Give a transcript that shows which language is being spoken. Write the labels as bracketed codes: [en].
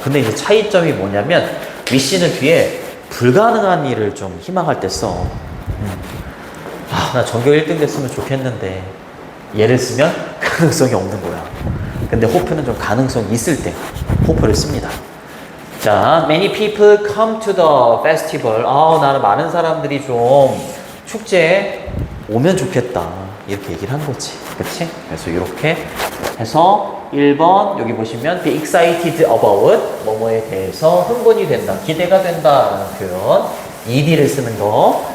[ko] 근데 이제 차이점이 뭐냐면 wish는 뒤에 불가능한 일을 좀 희망할 때 써. 나 전교 1등 됐으면 좋겠는데 얘를 쓰면 가능성이 없는 거야. 근데 호프는 좀 가능성이 있을 때 호프를 씁니다. [en] 자, many people come to the festival. [ko] 나는 많은 사람들이 좀 축제에 오면 좋겠다. 이렇게 얘기를 한 거지. 그치? 그래서 이렇게 해서 1번 여기 보시면 [en] be excited about [ko] 뭐뭐에 대해서 흥분이 된다, 기대가 된다라는 표현 ed를 쓰는 거.